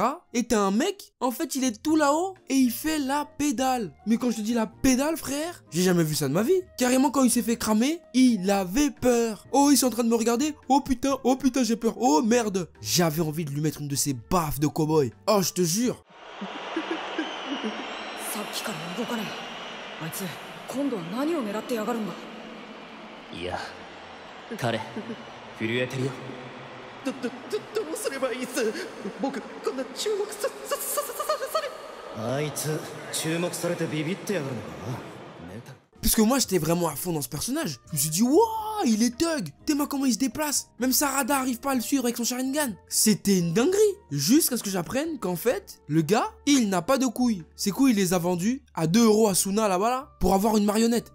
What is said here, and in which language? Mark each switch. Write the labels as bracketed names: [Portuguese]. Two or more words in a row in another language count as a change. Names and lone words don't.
[French] Et t'as un mec, en fait il est tout là-haut et il fait la pédale. Mais quand je te dis la pédale frère, j'ai jamais vu ça de ma vie. Carrément quand il s'est fait cramer, il avait peur. Oh ils sont en train de me regarder, oh putain j'ai peur, oh merde. J'avais envie de lui mettre une de ces baffes de cow-boy. Oh je te jure. [Japanese] さっきから動かねえ。あいつ今度は何を狙ってやがるんだ。いや彼震えてるよ。どうすればいいっす。僕こんな注目され。あいつ注目されてビビってやがるのかな。ネタ [French] Parce que moi j'étais vraiment à fond dans ce personnage. Je me suis dit waouh il est thug. T'es comment il se déplace. Même Sarada arrive pas à le suivre avec son Sharingan. C'était une dinguerie. Jusqu'à ce que j'apprenne qu'en fait le gars il n'a pas de couilles. Ses couilles il les a vendues à 2 € à Suna là-bas là pour avoir une marionnette.